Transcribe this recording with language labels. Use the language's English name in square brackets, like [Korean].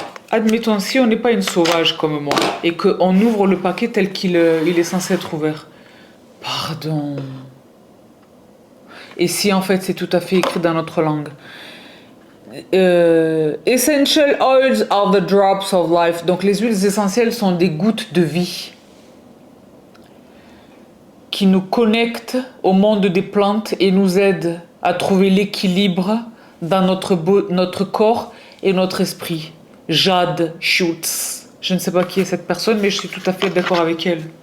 [French] Admettons, si on n'est pas une sauvage comme moi et qu'on ouvre le paquet tel qu'il il est censé être ouvert. Pardon. Et si en fait c'est tout à fait écrit dans notre langue. [English] Essential oils are the drops of life. [French] Donc les huiles essentielles sont des gouttes de vie qui nous connectent au monde des plantes et nous aident à trouver l'équilibre dans notre corps et notre esprit. Jade Schultz. Je ne sais pas qui est cette personne, mais je suis tout à fait d'accord avec elle.